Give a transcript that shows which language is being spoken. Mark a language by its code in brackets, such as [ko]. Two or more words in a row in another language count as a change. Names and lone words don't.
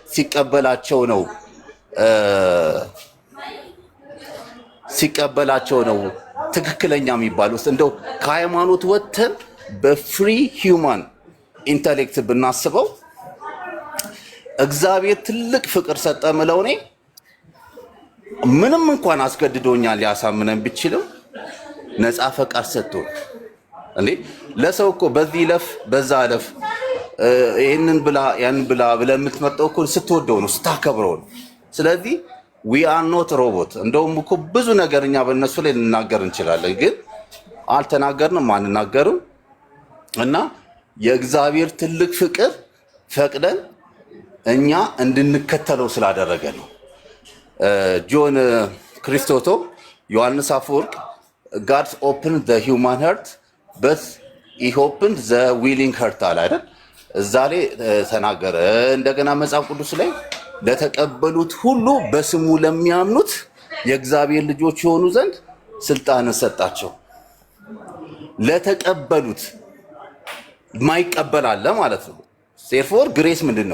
[am] ሲቀበላቸው ነው ትክክለኛ የሚባሉት። እንደው ከሃይማኖት ወጥተን [en] free human intellect [am] ብናስበው እግዚአብሔር ትልቅ ፍቅር ሰጠ ምለው እኔ ምንም እንኳን አስገድዶኛል ሊያሳምነን ቢችልም ነፃ ፈቃድ ሰጥቶ እንዴ ለሰው እኮ በዚህ ለፍ በዛ ለፍ ይሄንን ብላ ያንን ብላ ብለህ የምትመጣው እኮ ስትወደው ነው ስታከብረው ነው። ስለዚህ [en] we are not robot። [am] እንደውም እኮ ብዙ ነገርኛ በእነሱ ላይ ልናገር እንችላለን፣ ግን አልተናገርንም አንናገርም። እና የእግዚአብሔር ትልቅ ፍቅር ፈቅደን እኛ እንድንከተለው ስላደረገ ነው። ጆን ክሪስቶቶም ዮሐንስ አፈወርቅ [en] God opened the human heart but he opened the willing heart [am] አለ አይደል? እዛ ላይ ተናገረ። እንደገና መጽሐፍ ቅዱስ ላይ ለተቀበሉት ሁሉ በስሙ ለሚያምኑት የእግዚአብሔር ልጆች የሆኑ ዘንድ ስልጣንን ሰጣቸው። ለተቀበሉት ማይቀበል አለ ማለት ነው። therefore ግሬስ ምንድነው?